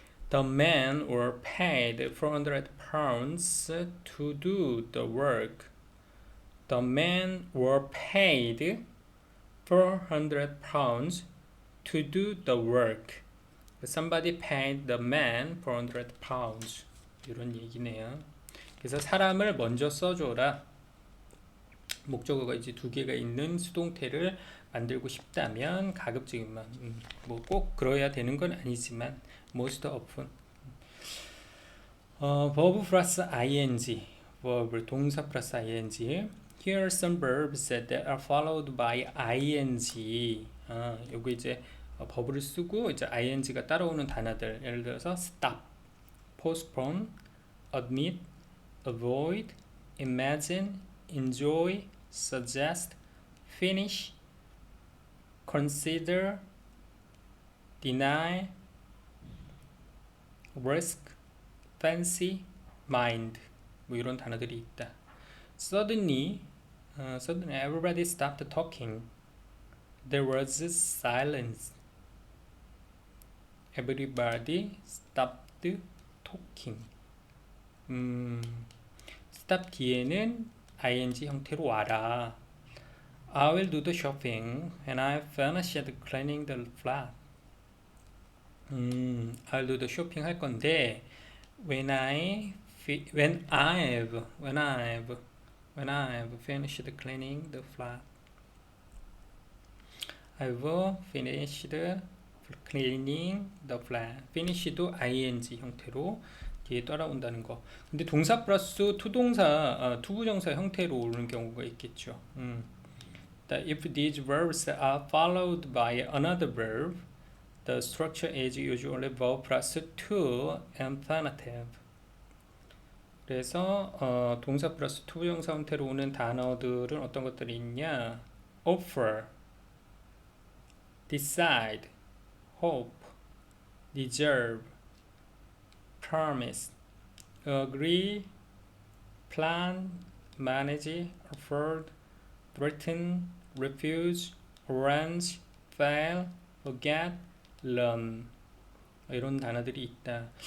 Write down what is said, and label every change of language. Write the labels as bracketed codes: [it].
[en] The men were paid 400 pounds to do the work. The men were paid 400 pounds to do the work. Somebody paid the man 400 pounds. [ko] 이런 얘기네요. 그래서 사람을 먼저 써줘라. 목적어가 이제 두 개가 있는 수동태를 만들고 싶다면 가급적이면 뭐 꼭 그래야 되는 건 아니지만 [en] most often verb 플러스 ing verb 동사 플러스 ing here are some verbs that are followed by ing [ko] 요거 이제 버브를 쓰고 이제 ing가 따라오는 단어들 예를 들어서 [en] stop, postpone, admit, avoid, imagine, enjoy, suggest, finish, consider, deny, risk, fancy, mind [ko] 뭐 이런 단어들이 있다. [en] Suddenly everybody stopped talking. There was silence. Everybody stopped talking. [ko] stop 뒤에는 ing 형태로 와라. [en] I will do the shopping when I finish cleaning the flat. I'll do the shopping [ko] 할 건데 [en] when I've finished cleaning the flat. I've finished cleaning the flat. [ko] finish도 ing 형태로 뒤에 따라온다는 거. 근데 동사 플러스 투동사, 투부정사 형태로 오는 경우가 있겠죠. [en] That if these verbs are followed by another verb, the structure is usually verb plus to infinitive. [ko] 그래서 동사 플러스 투부정사 형태로 오는 단어들은 어떤 것들이 있냐? [en] offer, decide, hope, deserve, promise, agree, plan, manage, afford, threaten, refuse, arrange, fail, forget, learn [ko] 이런 단어들이 있다.